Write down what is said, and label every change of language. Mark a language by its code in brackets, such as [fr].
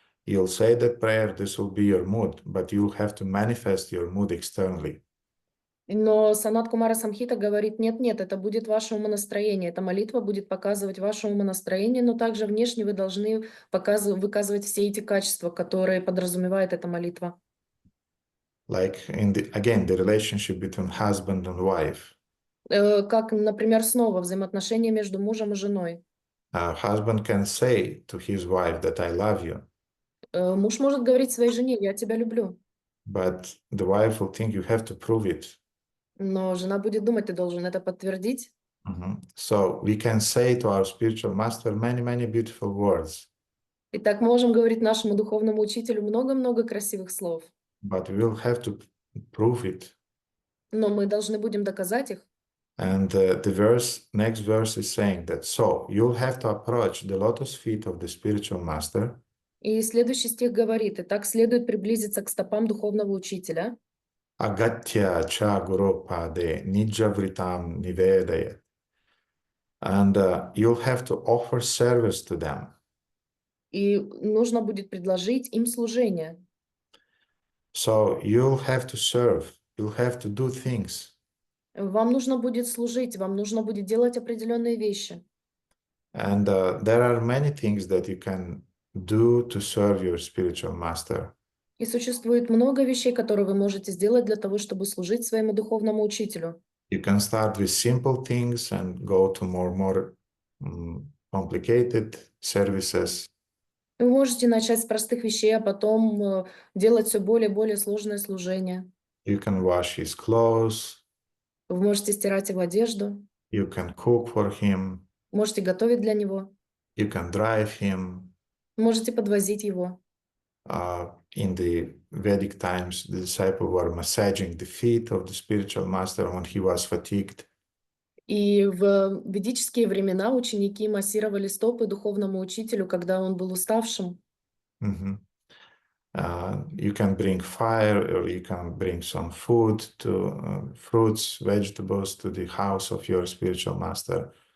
[en] You'll say that prayer, this will be your mood, but you'll have to manifest your mood externally. [ru] Но Санат Кумара Самхита говорит, нет, это будет ваше умонастроение, эта молитва будет показывать ваше умонастроение, но также внешне вы должны выказывать все эти качества, которые подразумевает эта молитва. [en] Like again, the relationship between husband and wife. [ru] Как, например, снова взаимоотношения между мужем и женой. [en] Husband can say to his wife that I love you. [ru] Муж может говорить своей жене, я тебя люблю. [en] But the wife will think you have to prove it. [ru] Но жена будет думать, ты должен это подтвердить. [en] So we can say to our spiritual master many beautiful words. [ru] Итак, мы можем говорить нашему духовному учителю много-много красивых слов. [en] But we will have to prove it. [ru] Но мы должны будем доказать их. [en] And next verse is saying that, so you'll have to approach the lotus feet of the spiritual master. [ru] И следующий стих говорит, и так следует приблизиться к стопам духовного учителя. [sa] Agatya cha guru pade nijavritam nivedayat. [en] And you'll have to offer service to them. [ru] И нужно будет предложить им служение. [en] So you'll have to serve, you'll have to do things. [ru] Вам нужно будет служить, вам нужно будет делать определенные вещи. [en] And there are many things that you can do to serve your spiritual master. [ru] И существует много вещей, которые вы можете сделать для того, чтобы служить своему духовному учителю. [en] You can start with simple things and go to more complicated services. [ru] Вы можете начать с простых вещей, а потом делать все более и более сложное служение. [en] You can wash his clothes. [ru] Вы можете стирать его одежду. [en] You can cook for him. [ru] Можете готовить для него. [en] You can drive him. [ru] Можете подвозить его. [en] In the Vedic times, the disciples were massaging the feet of the spiritual master when he was fatigued. [ru] И в ведические времена ученики массировали стопы духовному учителю, когда он был уставшим. [en] You can bring fire, or you can bring some food, to fruits, vegetables, to the house of your spiritual master.